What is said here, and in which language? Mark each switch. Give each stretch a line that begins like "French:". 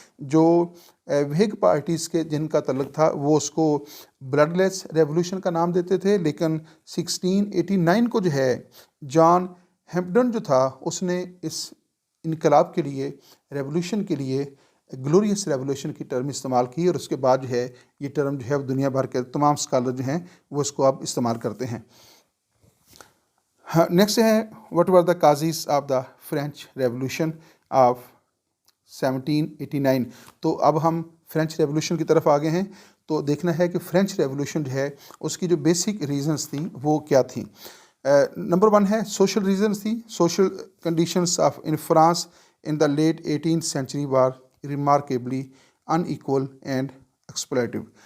Urdu: جو وہگ پارٹیز کے جن کا تعلق تھا وہ اس کو بلڈ لیس ریولوشن کا نام دیتے تھے، لیکن 1689 کو جو ہے جان ہیمپٹن جو تھا اس نے اس انقلاب کے لیے، ریولوشن کے لیے گلوریس ریولوشن کی ٹرم استعمال کی، اور اس کے بعد جو ہے یہ ٹرم جو ہے دنیا بھر کے تمام اسکالر جو ہیں وہ اس کو اب استعمال کرتے ہیں.
English: Next ہے what were the causes of the French Revolution of 1789.
Urdu: تو اب ہم فرینچ ریولوشن کی طرف آگے ہیں. تو دیکھنا ہے کہ فرینچ ریولوشن جو ہے اس کی جو بیسک ریزنز تھیں وہ کیا تھیں. نمبر 1 ہے سوشل ریزنز تھی.
English: Social conditions of in France in the late 18th century war ریمارکیبلی in equal and ایکسپلوٹیو.